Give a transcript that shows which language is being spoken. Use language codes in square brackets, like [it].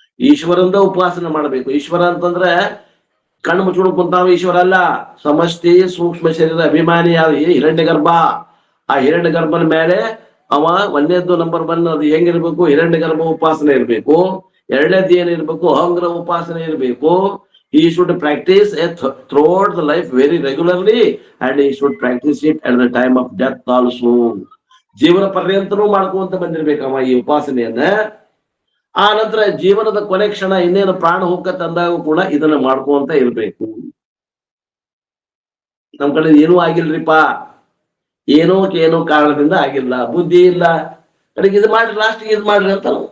[kn] ಈಶ್ವರಂದ ಉಪಾಸನೆ ಮಾಡಬೇಕು. ಈಶ್ವರ ಅಂತಂದ್ರೆ ಕಣ್ಣು ಮುಚ್ಕೊಂಡು ಕುಂತಾವ ಈಶ್ವರ ಅಲ್ಲ, ಸಮಷ್ಟಿ ಸೂಕ್ಷ್ಮ ಶರೀರ ಅಭಿಮಾನಿ ಹಿರಣ್ಯ ಗರ್ಭ. ಆ ಹಿರಣ್ಯ ಗರ್ಭನ ಮೇಲೆ ಅವ ಒಂದೇದ್ದು ನಂಬರ್ ಒನ್ ಅದು ಹೆಂಗಿರ್ಬೇಕು, ಹಿರಣ್ಯ ಗರ್ಭ ಉಪಾಸನೆ ಇರ್ಬೇಕು. ಎರಡನೇದ್ದು ಏನಿರ್ಬೇಕು, ಅಹಂಗ್ರ ಉಪಾಸನೆ ಇರ್ಬೇಕು. [en] He should practice it throughout the life very regularly, and he should practice it at the time of death also. [kn] ಜೀವನ ಪರ್ಯಂತನೂ ಮಾಡ್ಕೊಂತ ಬಂದಿರ್ಬೇಕಮ್ಮ ಈ ಉಪಾಸನೆಯನ್ನ. ಆ ನಂತರ ಜೀವನದ ಕೊನೆ ಕ್ಷಣ ಇನ್ನೇನು ಪ್ರಾಣ ಹೋಗತ್ತಂದಾಗ ಕೂಡ ಇದನ್ನ ಮಾಡ್ಕೊಂತ ಇರ್ಬೇಕು. ನಮ್ ಕಡೆ ಏನೂ ಆಗಿಲ್ರಿಪ್ಪ, ಏನೋ ಕಾರಣದಿಂದ ಆಗಿಲ್ಲ, ಬುದ್ಧಿ ಇಲ್ಲ, ಕಡೆಗೆ ಇದು ಮಾಡ್ರಿ, ಲಾಸ್ಟಿಗೆ ಇದು ಮಾಡ್ರಿ ಅಂತ.